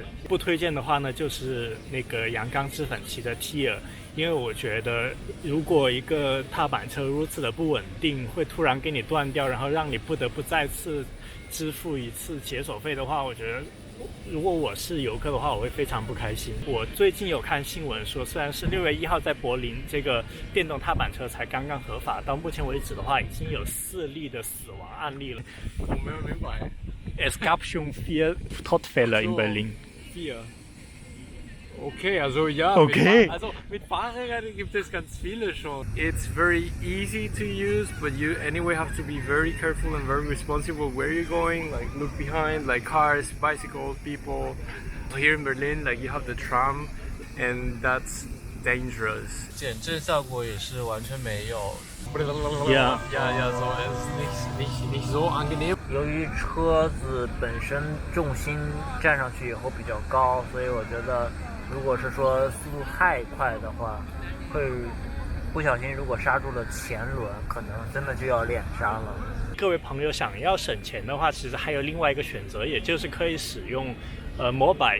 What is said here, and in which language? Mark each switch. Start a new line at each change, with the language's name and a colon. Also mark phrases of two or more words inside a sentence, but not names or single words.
Chinese: 不推荐的话呢，就是那个阳刚之粉骑的 T 因为我觉得如果一个踏板车如此的不稳定，会突然给你断掉，然后让你不得不再次支付一次解锁费的话，我觉得如果我是游客的话，我会非常不开心。我最近有看新闻说，虽然是6月1号在柏林这个电动踏板车才刚刚合法，到目前为止的话，已经有4例的死亡案例了。我没有明白。
German: Es gab schon 4 Todfälle in Berlin. 4. Okay, also ja. Okay. Also mit Fahrrädern gibt es ganz viele schon.
English: It's very easy to use, but you anyway have to be very careful and very responsible where you're going. Like look behind, like cars, bicycles, people. Here in Berlin, like you have the tram, and that's dangerous.
Chinese: 减震效果也是完全没有。
German: Ja. Ja, so ist nicht so angenehm.
Chinese: 由于车子本身重心站上去以后比较高，所以我觉得如果是说速度太快的话，会不小心如果刹住了前轮，可能真的就要脸刹了。各位朋友想要省钱的话，其实还有另外一个选择，也就是可以使用摩拜。